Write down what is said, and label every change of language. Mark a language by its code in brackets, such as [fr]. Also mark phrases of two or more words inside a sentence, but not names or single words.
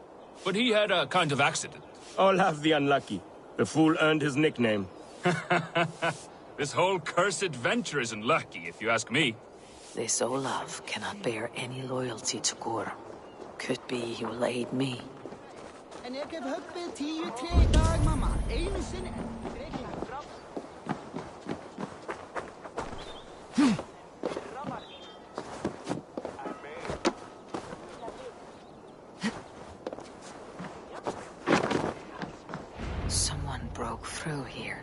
[en] But he had a kind of accident. Olaf the Unlucky. The fool earned his nickname. This whole cursed venture isn't lucky, if you ask me. This Olaf cannot bear any loyalty to Gorm. Could be he will aid me. [is] En ég hef höppið 10 tré í dag, mamma. Einu sinni. [en] Someone broke through here.